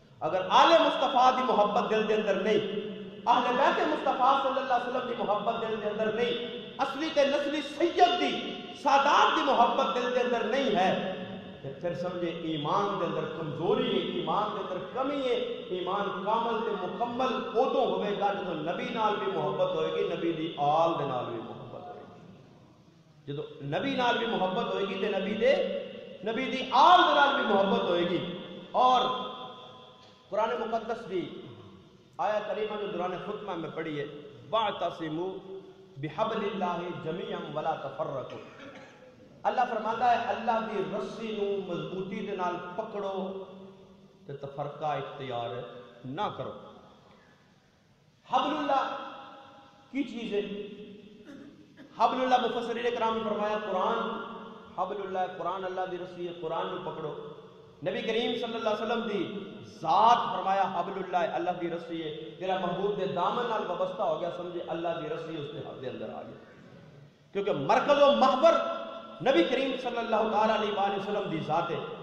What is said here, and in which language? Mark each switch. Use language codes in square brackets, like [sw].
[pa] اگر آل مصطفیٰ دی محبت دل دے اندر نہیں, اہل بیت مصطفیٰ صلی اللہ علیہ وسلم دی محبت دل دے اندر نہیں, اصلی تے نسلی سید دی سادات دی محبت دل دے اندر نہیں ہے, پھر سمجھے ایمان دے اندر کمزوری ہے, ایمان دے اندر کمی ہے. ایمان کامل تے مکمل ادوں ہوئے گا جدو نبی نال بھی محبت ہوئے گی, نبی دی آل دے نال بھی محبت ہوئے گی. جدو نبی نال بھی محبت ہوئے گی تے نبی دی آل دے نال بھی محبت ہوئے گی. اور قرآن مقدس دی آیا کریمہ جو دوران خطبہ میں پڑھی ہے [ar] وَاعْتَصِمُوا بِحَبْلِ اللَّهِ جَمِيعًا وَلَا تَفَرَّقُوا. [pa] اللہ فرماتا ہے اللہ دی رسی نو مضبوطی دے نال پکڑو تے تفرقہ اختیار نہ کرو. حبل اللہ کی چیز ہے؟ حبل اللہ مفسرین کرام نے فرمایا قرآن. حبل اللہ قرآن اللہ دی رسی ہے, قرآن نو پکڑو. نبی کریم صلی اللہ علیہ وسلم دی ذات فرمایا حبل اللہ اللہ دی رسی ہے. تیرا محبوب دے دامن نال وابستہ ہو گیا, سمجھے اللہ دی رسی اس دے اندر آ گئی, کیونکہ مرکز و محور نبی کریم صلی اللہ تعالیٰ علیہ وسلم دی ذات ہے.